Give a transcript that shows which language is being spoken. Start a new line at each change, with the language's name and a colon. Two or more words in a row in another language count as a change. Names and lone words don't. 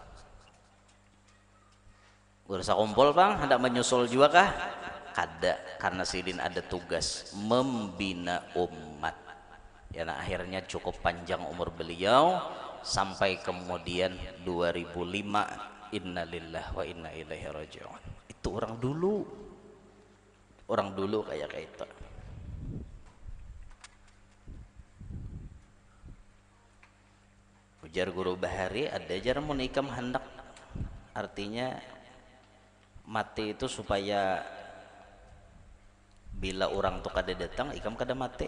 Banjar: Guru sakumpul bang, hendak menyusul juga kah? Kada, karena Sidin ada tugas membina umat. Ya, nah, akhirnya cukup panjang umur beliau sampai kemudian 2005.
Arabic: إنا لله وإنا إليه راجعون.
Banjar: Itu orang dulu. Orang dulu kayak itu. Ujar guru Bahari, ada jar mun ikam hendak, artinya mati itu supaya bila orang tuh kada datang ikam kada mati.